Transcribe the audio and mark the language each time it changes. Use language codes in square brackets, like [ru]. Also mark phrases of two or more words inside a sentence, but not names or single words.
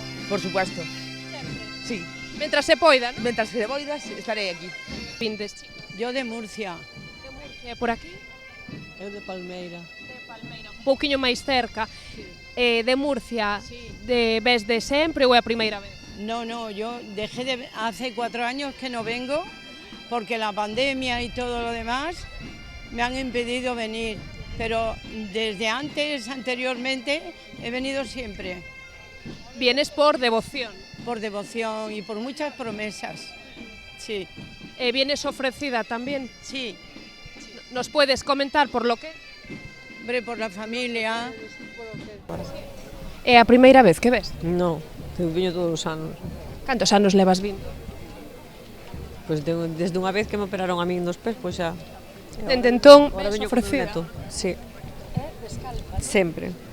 [es] Por supuesto. Sí. [gl] Mentras se poida, non? Mentras se poida, estarei aquí. Vindes, chicos? [es] Yo de Murcia. De Murcia, por aquí? [gl] Eu de Palmeira. De Palmeira, un pouquiño máis cerca. [es] Sí. De Murcia, sí. [gl] Ves de sempre ou é a primeira vez? [es] No, yo dejé hace 4 años que no vengo porque la pandemia y todo lo demás me han impedido venir. Pero desde anteriormente, he venido siempre. ¿Vienes por devoción? Por devoción y por muchas promesas, sí. ¿Vienes ofrecida también? Sí. ¿Nos puedes comentar por lo que? Hombre, por la familia. [gl] É a primeira vez que ves? No, eu viño todos os anos. Cantos anos levas vindo? Pois desde unha vez que me operaron a min dos pés, pois xa. Dende entón, ves ofrecida? Sí. Sempre.